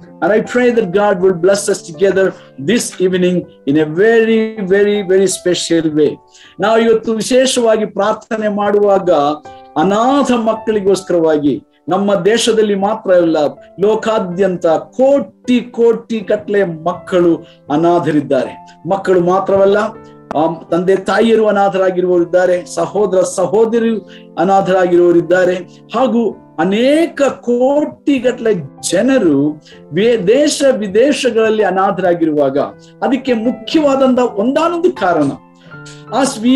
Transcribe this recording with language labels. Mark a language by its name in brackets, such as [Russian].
[English] And I pray that God will bless us together this evening in a very, very, very special way. [Kannada] Now, ಇವತ್ತು ವಿಶೇಷವಾಗಿ ಪ್ರಾರ್ಥನೆ ಮಾಡುವಾಗ ಅನಾಥ ಮಕ್ಕಳಿಗೋಸ್ಕರವಾಗಿ ನಮ್ಮ ದೇಶದಲ್ಲಿ ಮಾತ್ರ ಅಲ್ಲ, ಲೋಕಾದ್ಯಂತ ಕೋಟಿ ಗಟ್ಟಲೆ ಮಕ್ಕಳು ಅನಾಥರಿದ್ದಾರೆ. ಮಕ್ಕಳು ಮಾತ್ರವಲ್ಲ, ತಂದೆ ತಾಯಿಯರು ಅನಾಥರಾಗಿರುವವರಿದ್ದಾರೆ, ಸಹೋದರ ಸಹೋದರಿಯರು ಅನಾಥರಾಗಿರುವವರಿದ್ದಾರೆ, ಹಾಗೂ ಅನೇಕ ಕೋಟಿಗಟ್ಟಲೆ ಜನರು ದೇಶ ವಿದೇಶಗಳಲ್ಲಿ ಅನಾಥರಾಗಿರುವಾಗ ಅದಕ್ಕೆ ಮುಖ್ಯವಾದಂತ ಒಂದಾನೊಂದು ಕಾರಣ, as